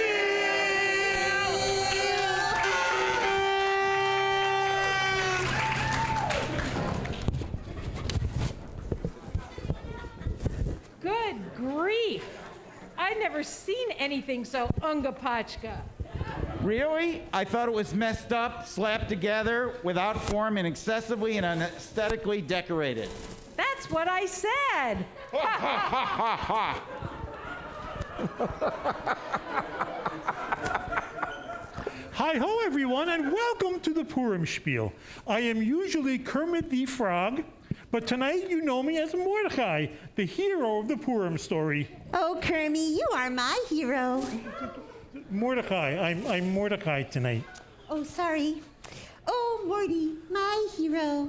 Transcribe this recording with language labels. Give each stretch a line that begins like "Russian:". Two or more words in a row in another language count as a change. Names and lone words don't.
English: Good grief! I've never seen anything so ungapachka. Really? I thought it was messed up, slapped together, without form, and excessively and unaesthetically decorated. That's what I said! Ha ha ha ha ha! Hi ho, everyone, and welcome to the Purim Spiel. I am usually Kermit the Frog, but tonight you know me as Mordecai, the hero of the Purim story. Oh, Kermit, you are my hero. Mordecai, I'm Mordecai tonight. Oh, sorry. Oh, Morty, my hero.